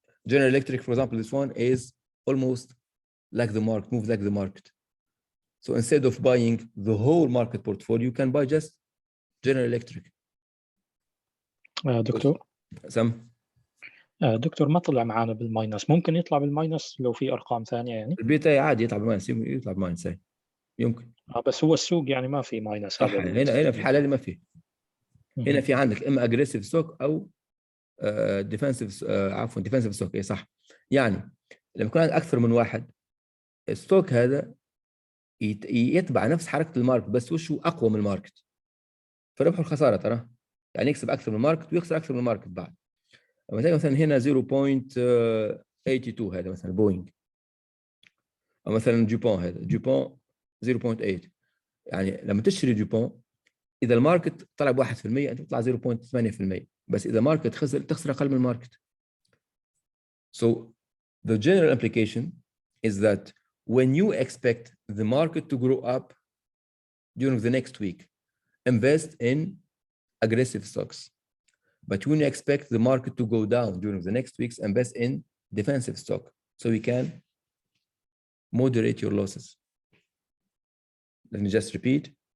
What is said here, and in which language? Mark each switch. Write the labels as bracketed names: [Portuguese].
[English] General Electric, for example, this one is almost like the market, moves like the market. So instead of buying the whole market portfolio, you can buy just General Electric. [Arabic] دكتور سم دكتور ما طلع معانا بالماينس، ممكن يطلع بالماينس لو في ارقام ثانيه يعني؟ البيتا عادي يطلع بالماينس، يطلع بالماينس يمكن. بس هو السوق يعني ما في ماينس. صح، هنا في الحاله اللي ما فيه. هنا في عندك اما اجريسيف ستوك او ديفنسيف، عفوا ديفنسيف ستوك. اي صح. يعني لما يكون عندك اكثر من واحد ستوك، هذا يتبع نفس حركه الماركت، بس وشه اقوى من الماركت. فربح الخساره ترى، يعني يكسب اكثر من الماركت ويخسر اكثر من الماركت بعد. مثلا هنا 0.82 هذا مثلا بوينج، او مثلا جوبون، هذا جوبون 0.8. يعني لما تشتري جوبون، اذا الماركت طلع ب 1% انت تطلع 0.8%، بس اذا ماركت خسر تخسر اقل من الماركت. [English] So the general implication is that when you expect the market to grow up during the next week, invest in aggressive stocks. But when you expect the market to go down during the next weeks, invest in defensive stock, so you can moderate your losses. Let me just repeat.